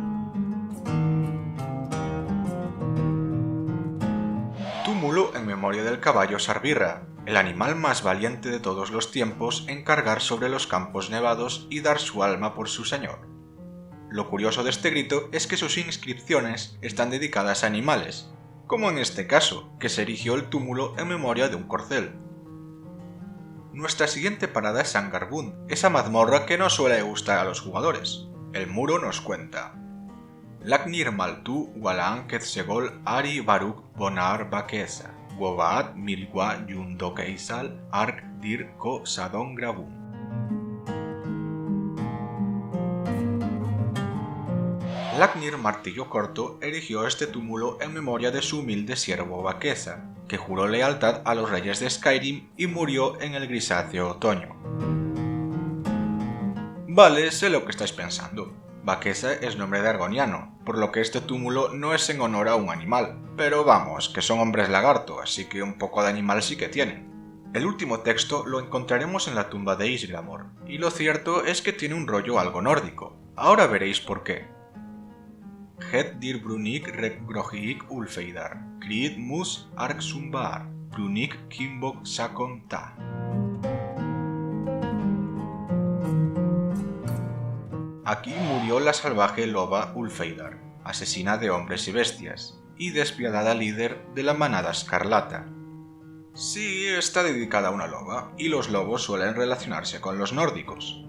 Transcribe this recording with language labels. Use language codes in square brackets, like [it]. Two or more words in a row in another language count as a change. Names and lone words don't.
[es] Túmulo en memoria del caballo Sarbirra, el animal más valiente de todos los tiempos en cargar sobre los campos nevados y dar su alma por su señor. Lo curioso de este grito es que sus inscripciones están dedicadas a animales, como en este caso, que se erigió el túmulo en memoria de un corcel. Nuestra siguiente parada es Sangarbund, esa mazmorra que no suele gustar a los jugadores. El muro nos cuenta: [art] Laknir Maltu Walan Quetzegol Ari Baruk Bonar Bakesa, Wobaat Milwa Yundo Keisal Ark Dir Ko Sadon Grabun. [es] Laknir Martillo Corto erigió este túmulo en memoria de su humilde siervo Bakesa, que juró lealtad a los reyes de Skyrim y murió en el grisáceo otoño. Vale, sé lo que estáis pensando. Bakesa es nombre de argoniano, por lo que este túmulo no es en honor a un animal, pero vamos, que son hombres lagarto, así que un poco de animal sí que tienen. El último texto lo encontraremos en la tumba de Isgramor, y lo cierto es que tiene un rollo algo nórdico. Ahora veréis por qué. [art] Het dir Brunik Rekgrohik Ulfeidar, Krid Mus Ark Sumbar, Brunik Kimbok Sakon Ta. [es] Aquí murió la salvaje loba Ulfeidar, asesina de hombres y bestias, y despiadada líder de la manada escarlata. Sí, está dedicada a una loba, y los lobos suelen relacionarse con los nórdicos.